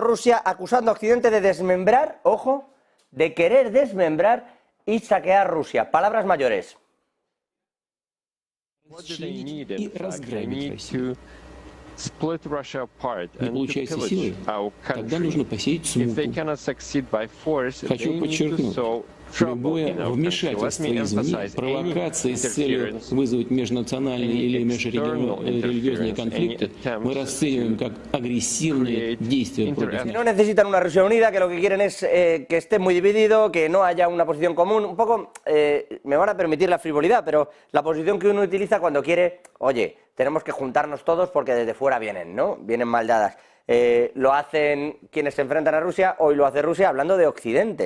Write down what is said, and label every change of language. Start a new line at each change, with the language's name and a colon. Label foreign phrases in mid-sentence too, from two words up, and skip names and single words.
Spanish: Rusia, acusando a Occidente de desmembrar, ojo, de querer desmembrar y saquear Rusia. Palabras mayores.
Russian: И разграбить Россию. Не получается силой, тогда нужно посеять смуту. Хочу подчеркнуть, любое вмешательство извне, провокации с целью вызвать межнациональные или межрелигиозные конфликты мы расцениваем как агрессивные действия против
Spanish: Que no necesitan una Rusia unida, que lo que quieren es que esté muy dividido, que no haya una posición común. Un poco, me van a permitir la frivolidad, pero la posición que uno utiliza cuando quiere, oye, tenemos que juntarnos todos porque desde fuera vienen, ¿no? Vienen mal dadas. Lo hacen quienes se enfrentan a Rusia, hoy lo hace Rusia hablando de Occidente.